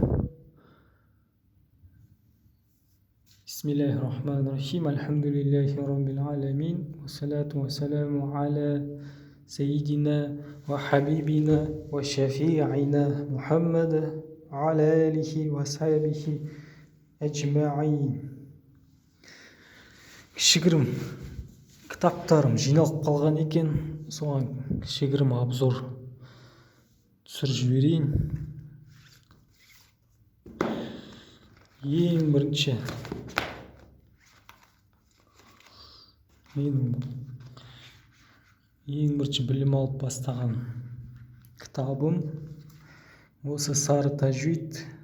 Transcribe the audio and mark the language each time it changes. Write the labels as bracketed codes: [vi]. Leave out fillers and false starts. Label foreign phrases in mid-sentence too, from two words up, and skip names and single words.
[ar] بسم الله الرحمن الرحيم. الحمد لله رب العالمين، والصلاة والسلام على سيدنا وحبيبنا وشفيعنا محمد وعلى آله وصحبه أجمعين. [kk] Кішігірім кітаптарым жиналып қалған екен, соған кішігірім обзор түсіріп жіберейін. Ең бірінші білім алып бастаған кітабым осы Сары тәжвид.